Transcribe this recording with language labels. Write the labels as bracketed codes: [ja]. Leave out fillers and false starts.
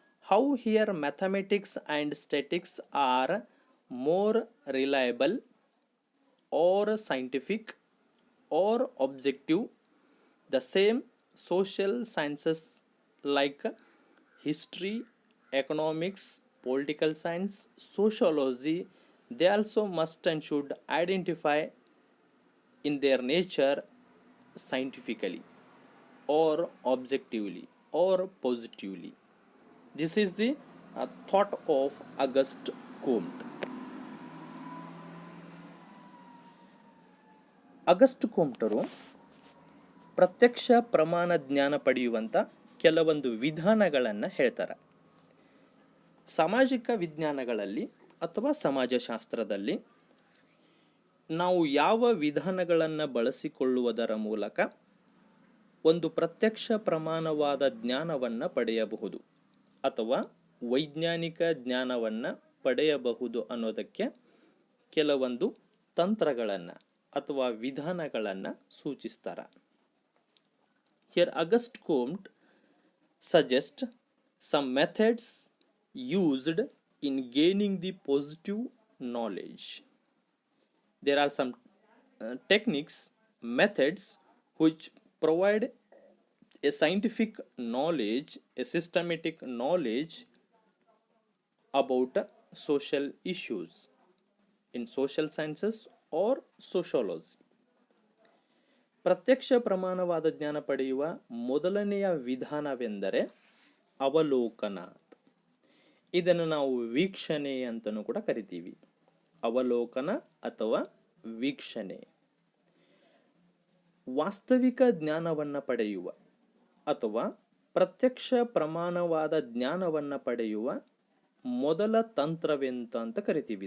[en] How here mathematics and statistics are more reliable or scientific or objective, the same social sciences like history, economics, political science, sociology, they also must and should identify in their nature scientifically or objectively or positively. This is the thought of Auguste Comte. [kn] August ಕೋಮ್ಟರು ಪ್ರತ್ಯಕ್ಷ ಪ್ರಮಾಣ ಜ್ಞಾನ ಪಡೆಯುವಂಥ ಕೆಲವೊಂದು ವಿಧಾನಗಳನ್ನು ಹೇಳ್ತಾರೆ. ಸಾಮಾಜಿಕ ವಿಜ್ಞಾನಗಳಲ್ಲಿ ಅಥವಾ ಸಮಾಜಶಾಸ್ತ್ರದಲ್ಲಿ ನಾವು ಯಾವ ವಿಧಾನಗಳನ್ನು ಬಳಸಿಕೊಳ್ಳುವುದರ ಮೂಲಕ ಒಂದು ಪ್ರತ್ಯಕ್ಷ ಪ್ರಮಾಣವಾದ ಜ್ಞಾನವನ್ನು ಪಡೆಯಬಹುದು ಅಥವಾ ವೈಜ್ಞಾನಿಕ ಜ್ಞಾನವನ್ನು ಪಡೆಯಬಹುದು ಅನ್ನೋದಕ್ಕೆ ಕೆಲವೊಂದು ತಂತ್ರಗಳನ್ನು ಅಥವಾ ವಿಧಾನಗಳನ್ನು ಸೂಚಿಸ್ತಾರೆ. [en] Here Auguste Comte suggests some methods used in gaining the positive knowledge. There are some techniques, methods which provide a scientific knowledge, a systematic knowledge about social issues in social sciences or sociology. [kn] ಪ್ರತ್ಯಕ್ಷ ಪ್ರಮಾಣವಾದ ಜ್ಞಾನ ಪಡೆಯುವ ಮೊದಲನೆಯ ವಿಧಾನವೆಂದರೆ ಅವಲೋಕನ. ಇದನ್ನು ನಾವು ವೀಕ್ಷಣೆ ಅಂತಲೂ ಕೂಡ ಕರಿತೀವಿ. ಅವಲೋಕನ ಅಥವಾ ವೀಕ್ಷಣೆ ವಾಸ್ತವಿಕ ಜ್ಞಾನವನ್ನು ಪಡೆಯುವ ಅಥವಾ ಪ್ರತ್ಯಕ್ಷ ಪ್ರಮಾಣವಾದ ಜ್ಞಾನವನ್ನು ಪಡೆಯುವ ಮೊದಲ ತಂತ್ರವೆಂತ ಕರಿತೀವಿ.